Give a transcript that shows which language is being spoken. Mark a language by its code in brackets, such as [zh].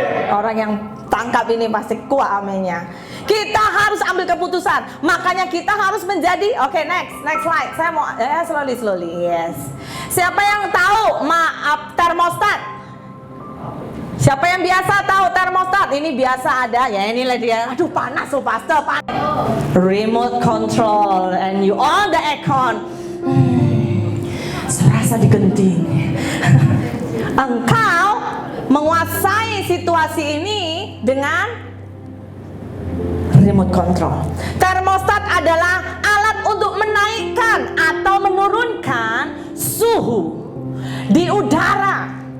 [id] Orang yang tangkap ini pasti kuat aminnya. Kita harus ambil keputusan. Makanya kita harus menjadi, oke, [en] next slide. [id] Saya mau [en] slowly. Yes. [id] Siapa yang tahu termostat? Siapa yang biasa tahu termostat? Ini biasa ada ya, inilah dia. Aduh panas loh pastor, panas. [en] Remote control and you on the aircon. [id] Serasa digenting. Engkau menguasai situasi ini dengan remote control. Termostat adalah alat untuk menaikkan atau menurunkan suhu di udara.